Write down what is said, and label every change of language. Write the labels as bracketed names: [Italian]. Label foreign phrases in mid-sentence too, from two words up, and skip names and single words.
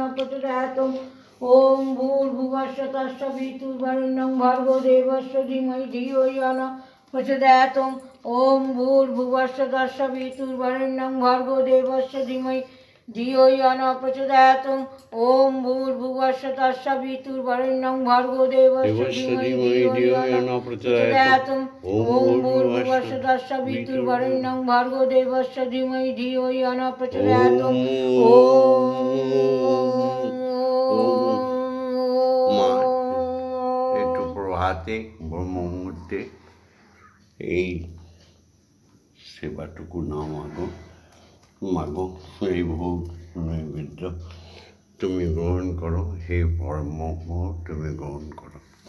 [Sanskrit] प्रचोदयात् ओम भूर्भुवस्सुः तत्सवितुर्वरेण्यं भर्गो देवस्य धीमहि धियो यो न प्रचोदयात् ओम भूर्भुवस्सुः तत्सवितुर्वरेण्यं भर्गो देवस्य धीमहि धियो यो न प्रचोदयात् ओम भूर्भुवस्सुः तत्सवितुर्वरेण्यं भर्गो देवस्य धीमहि धियो यो न प्रचोदयात् ओम भूर्भुवस्सुः तत्सवितुर्वरेण्यं भर्गो देवस्य धीमहि धियो यो न प्रचोदयात् [Bangla] একটু প্রভাতে ব্রহ্ম মুহূর্তে এই সেবাটুকু না মাগো মাগো এই ভোগ নৈবেদ্য তুমি গ্রহণ করো, হে পরম তুমি গ্রহণ করো।